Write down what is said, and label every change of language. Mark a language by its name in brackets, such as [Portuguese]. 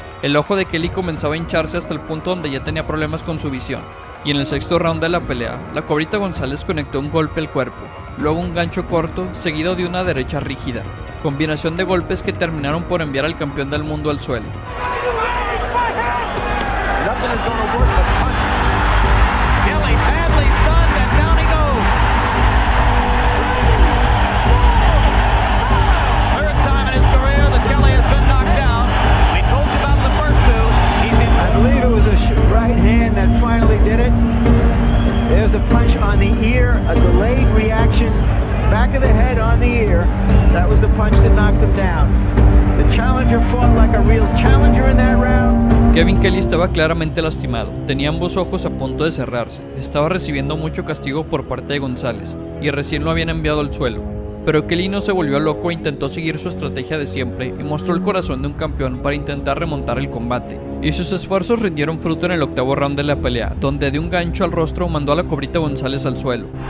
[Spanish] El ojo de Kelly comenzaba a hincharse hasta el punto donde ya tenía problemas con su visión, y en el sexto round de la pelea, la Cobrita González conectó un golpe al cuerpo, luego un gancho corto, seguido de una derecha rígida, combinación de golpes que terminaron por enviar al campeón del mundo al suelo. [English] Nothing is going to work but punching. Kelly badly stunned and down he goes. Third time in his career that Kelly has been knocked down. We told you about the first two. He's in. I believe it was a right hand that finally did it. There's the punch on the ear, a delayed reaction. Back of the head on the ear. That was the punch that knocked him down. The challenger fought like a real challenger in that round. [Spanish] Kevin Kelly estaba claramente lastimado, tenía ambos ojos a punto de cerrarse, estaba recibiendo mucho castigo por parte de González, y recién lo habían enviado al suelo. Pero Kelly no se volvió loco e intentó seguir su estrategia de siempre y mostró el corazón de un campeón para intentar remontar el combate. Y sus esfuerzos rindieron fruto en el octavo round de la pelea, donde de un gancho al rostro mandó a la Cobrita González al suelo.